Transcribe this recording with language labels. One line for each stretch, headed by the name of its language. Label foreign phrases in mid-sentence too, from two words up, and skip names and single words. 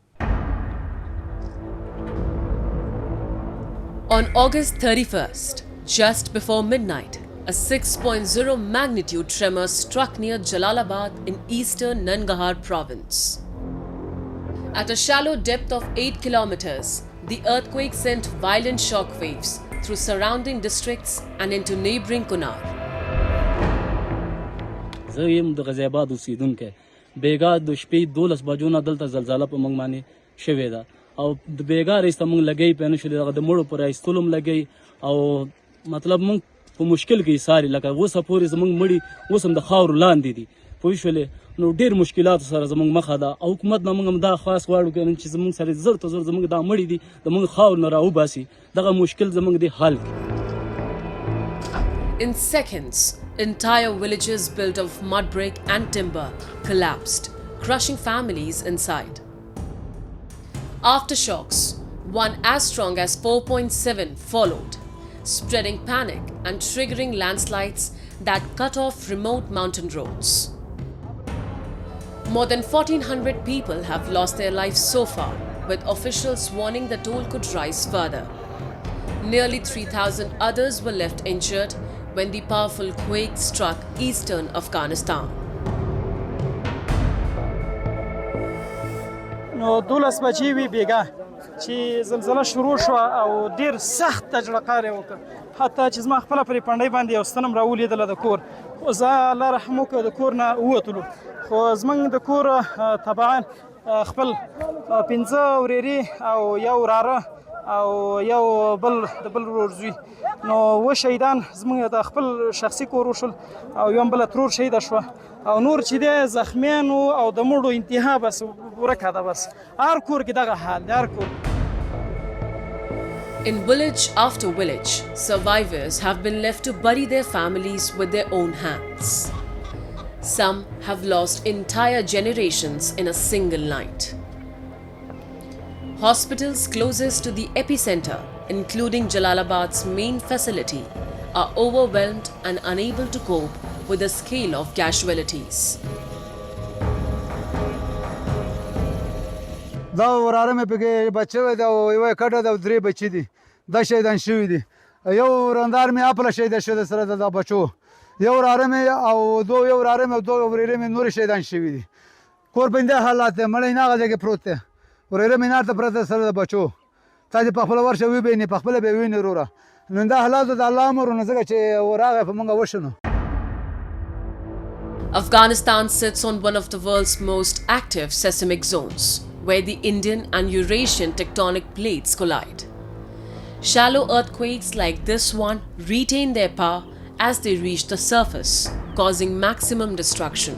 English: On August 31st, just before midnight, a 6.0 magnitude tremor struck near Jalalabad in eastern Nangarhar province. At a shallow depth of 8 kilometers, the earthquake sent violent shock waves through surrounding districts and into neighboring Kunar.
Pashto: زه یم د غزی آباد اوسیدونکی بیګا د شپې 12 بجو نه دلته زلزله په موږ باندې شوې ده او د بیګا رئیس ته موږ لګی په نشو دغه د مړو پر ایستلو هم لګی او مطلب موږ په مشکل کې ساري لکه اوسه پورې زموږ مړي اوس هم د خاورو لاندې دي پوه شولې نو ډېر مشکلاتو سره زموږ مخه ده او حکومت نه موږ هم دا خاص غواړو چې زموږ سره زر ته زر زموږ دا مړي دي د موږ خاورو نه راوباسي دغه مشکل زموږ دی حل کړي.
English: In seconds, entire villages built of mud brick and timber collapsed, crushing families inside. Aftershocks, One as strong as 4.7 followed, spreading panic and triggering landslides that cut off remote mountain roads. More than 1,400 people have lost their lives so far, with officials warning the toll could rise further. Nearly 3,000 others were left injured when the powerful quake struck eastern Afghanistan.
Pashto: نو 12 بجې وی بیګا چې زلزلہ شروع شو او ډیر سخت تجربه وکړه حتی چې زما خپل پرې پندای باندې یو ستنم راولیدل د کور خو زه الله رحم وکړ د کور نه ووتلو خو زمنګ د کور طبعا خپل 15 وريري او یو راره او یو بل د بل ورزوی نو و شهیدان زموږ د خپل شخصي کور وشل او یو بل ترور شهید شو او نور چې د زخمیانو او د مړو انتها بس ورکه ده بس هر کور کې دغه حال هر کور.
English: In village after village, survivors have been left to bury their families with their own hands. Some have lost entire generations in a single night. Hospitals closest to the epicenter, including Jalalabad's main facility, are overwhelmed and unable to cope with the scale of casualties.
Pashto: دا وراره مې پکې بچی دی او یوه کټه ده او درې بچي دي دا شهیدان شوي دي یو ورندار مې اپله شهیده شو د سره د بچو یو وراره مې او یو وراره مې او دوه ورېرې مې نورې شهیدان شوي دي کور په همدې حالات دی مړی نه هغه ځای کې پروت دی ورېره مې نار ته پرته سره د بچو تا چې په خپله ورشه وبینې په خپله به یې وینې وروره نو دا حالاتو د الله امر نو ځکه چې راغی په موږ وشنو.
English: Afghanistan sits on one of the world's most active seismic zones, where the Indian and Eurasian tectonic plates collide. Shallow earthquakes like this one retain their power as they reach the surface, causing maximum destruction.